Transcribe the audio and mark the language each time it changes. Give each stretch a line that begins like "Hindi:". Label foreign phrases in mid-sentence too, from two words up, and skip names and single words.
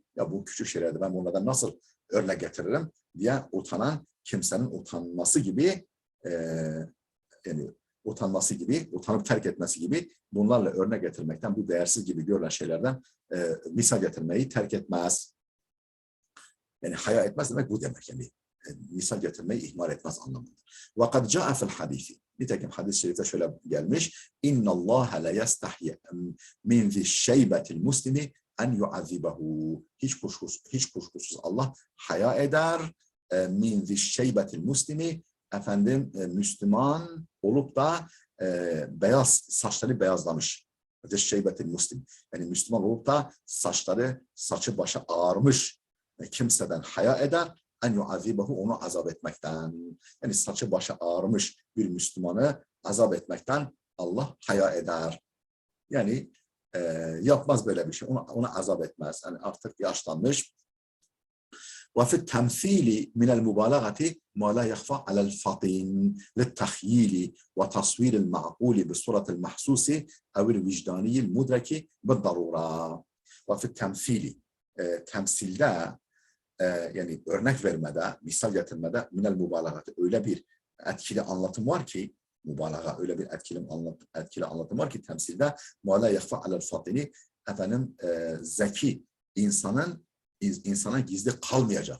Turkish: Ya bu küçük şeylerde ben bunlardan nasıl örnek getiririm diye utanan kimsenin utanması gibi, yani utanması gibi, utanıp terk etmesi gibi, bunlarla örnek getirmekten, bu değersiz gibi görülen şeylerden misal getirmeyi terk etmez. Yani haya etmez demek bu demek, yani misal getirmeyi ihmal etmez anlamındadır.
Arabic: وَقَدْ جَاءَ فِي الْحَدِيثِ.
Turkish: Nitekim hadis-i şerifte şöyle gelmiş.
Arabic: اِنَّ اللّٰهَ لَيَسْتَحْيَ مِنْ ذِي الشَّيْبَةِ الْمُسْلِمِ اَنْ يُعَذِّبَهُ.
Turkish: Hiç kuşkusuz Allah haya eder.
Arabic: مِنْ ذِي الشَّيْبَةِ الْمُسْلِمِ.
Turkish: Efendim Müslüman olup da saçları beyazlamış.
Arabic: الشيبة المسلم.
Turkish: Yani Müslüman olup da saçı başı ağarmış kimseden haya eder.
Arabic: أن يعذبه,
Turkish: onu azap etmekten. Yani saçı başı ağarmış bir Müslümanı azap etmekten Allah haya eder. Yani yapmaz böyle bir şey. Onu azap etmez. Yani artık yaşlanmış.
Arabic: وفي التمثيل من المبالغة ما لا يخفى على الفطن للتخييل وتصوير المعقول بالصورة المحسوسة أو الوجداني المدرك بالضرورة. وفي التمثيل
Turkish: temsilde yani örnek vermede, misal getirmede
Arabic: من المبالغة
Turkish: öyle bir etkili anlatım var ki mübalağa öyle bir etkili anlatım var ki temsilde
Arabic: ما لا يخفى على الفطن
Turkish: efendim zeki insana gizli kalmayacak.